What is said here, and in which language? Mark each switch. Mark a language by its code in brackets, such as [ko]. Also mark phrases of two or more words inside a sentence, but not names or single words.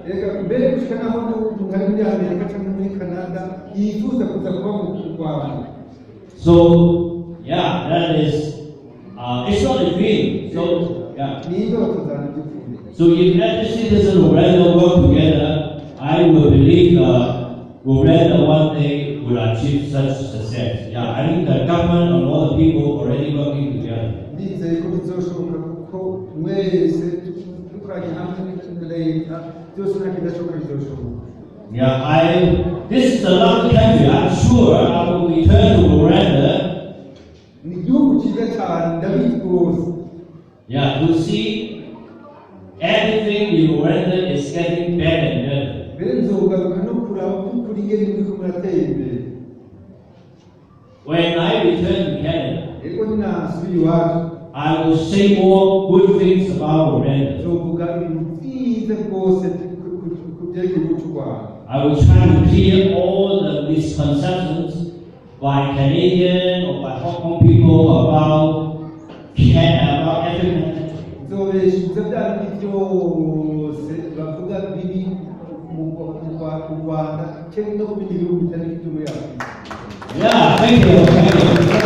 [en] So, yeah, that is, it's not a dream. So, yeah. So if every citizen of Rwanda work together, I will believe Rwanda one day will will achieve such success. Yeah, I think the government and all the people already working together. [rn] ndizeye ko bizoshoboka kuko mwese dukoranye hamwe leta byose nta kidashoboka bizoshoboka. [en] Yeah, this is a lovely country. I'm sure I will return to Rwanda. [rn] Ni igihugu cyiza cyane ndabizi rwose. [en] Yeah, to see everything in Rwanda is getting better and better. [rn] mbere nzogaruka no kuraba by'ukuri ingene muriko muratera imbere. [en] When I return to Canada, [rn] Ego ninasubira iwacu [en] I will say more good things about Rwanda. [rn] nzovuga ibintu byiza rwose ku byerekeye igihugu cy'u Rwanda. [en] I will try to clear all the misconceptions by Canadian or by Hong Kong people about African. [rn] nzobeshuza bya bindi byose bavuga biri mu Rwanda cyangwa no mu bindi bihugu bitari ibyo muri Afurika. [en] Yeah, thank you.